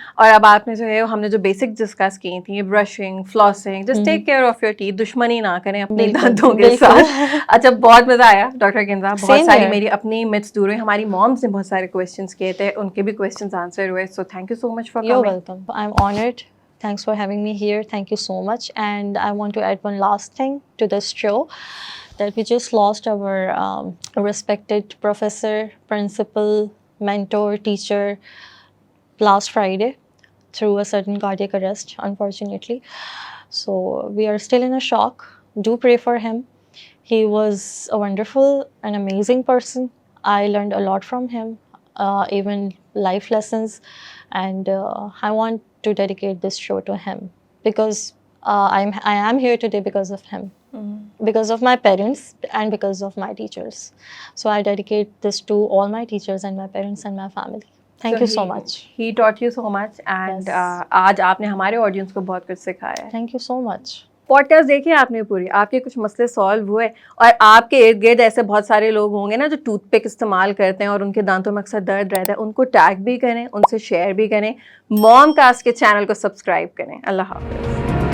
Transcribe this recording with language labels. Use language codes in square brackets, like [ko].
[ur] اور اب آپ نے جو ہے ہم نے جو بیسک ڈسکس کی تھیں, brushing, flossing, [en] just take care of your teeth, [ur] دشمنی نہ کریں اپنے دانتوں کے ساتھ. اچھا, بہت مزہ آیا ڈاکٹر کنزا, بہت ساری میری اپنی متس دور ہوئی, ہماری مامس نے بہت سارے کویشچنس کیے تھے, ان کے بھی کویشچنس آنسر ہوئے. [en] So thank you so much for coming. You're welcome. I'm honored. Thanks for having me here. Thank you so much. And I want to add one last thing to this show, that we just lost our respected professor, principal, mentor, teacher last Friday through a sudden cardiac arrest, unfortunately. So we are still in a shock. Do pray for him. He was a wonderful and amazing person. I learned a lot from him, even life lessons. And I want to dedicate this show to him, because I am here today because of him, because of my parents and because of my teachers. So I dedicate this to all my teachers and my parents and my family. Thank you so much. He taught you so much, and [ur] آج آپ نے ہمارے audience کو بہت کچھ سکھایا ہے. [en] Thank you so much. [ur] Pod cost دیکھیے آپ نے پوری, آپ کے کچھ مسئلے سالو ہوئے, اور آپ کے ارد گرد ایسے بہت سارے لوگ ہوں گے نا جو ٹوتھ پک استعمال کرتے ہیں اور ان کے دانتوں میں اکثر درد رہتا ہے, ان کو ٹیگ بھی کریں, ان سے شیئر بھی کریں, موم کاسٹ کے چینل کو سبسکرائب کریں. اللہ حافظ.